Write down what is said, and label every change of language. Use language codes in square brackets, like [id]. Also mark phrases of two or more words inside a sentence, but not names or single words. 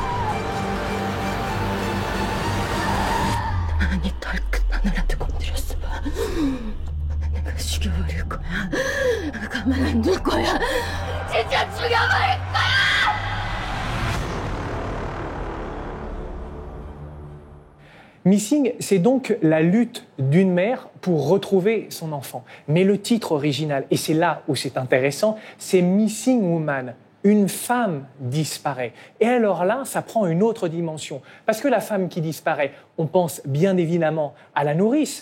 [ko] 아니, 덜큰 하나라도 건드렸어. 내가 죽여버릴 거야. 가만 안 둘 거야. 진짜 죽여버릴 거야! [fr] Missing, c'est donc la lutte d'une mère pour retrouver son enfant. Mais le titre original, et c'est là où c'est intéressant, c'est Missing Woman. Une femme disparaît. Et alors là, ça prend une autre dimension. Parce que la femme qui disparaît, on pense bien évidemment à la nourrice.